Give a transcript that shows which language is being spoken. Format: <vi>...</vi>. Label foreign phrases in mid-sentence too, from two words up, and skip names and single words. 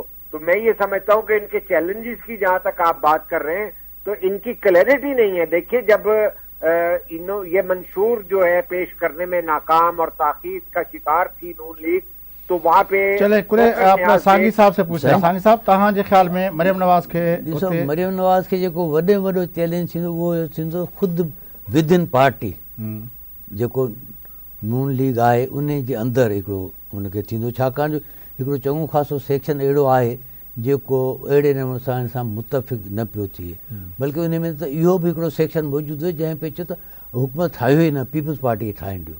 <ur>تو میں یہ سمجھتا ہوں کہ ان کے چیلنجز کی جہاں تک آپ بات کر رہے ہیں تو ان کی کلیئرٹی نہیں ہے. دیکھیے جب یہ منشور جو ہے پیش کرنے میں ناکام اور تاخیر کا شکار تھی نون لیگ, تو وہاں پہ چلے کلے اپنا سانگی صاحب سے پوچھیں. سانگی صاحب</ur> <sd>تہاں جے خیال میں</sd> <ur>مریم نواز کے</ur> <sd>ॾिसो مریم نواز کے जेको वॾे वॾो चैलेंज थींदो उहो थींदो ख़ुदि</sd> <en>within party,</en> <sd>जेको नून लीग आहे उन जे अंदरि हिकिड़ो उनखे थींदो, छाकाणि जो हिकिड़ो चङो ख़ासो सेक्शन अहिड़ो आहे जेको अहिड़े नमूने सां सां मुतफ़िक़ न पियो थिए, बल्कि उन में त इहो बि हिकिड़ो सेक्शन मौजूदु हुयो जंहिं पे चयो त हुकूमत ठाहियो ई न, पीपल्स पार्टी ठाहिण ॾियो.</sd>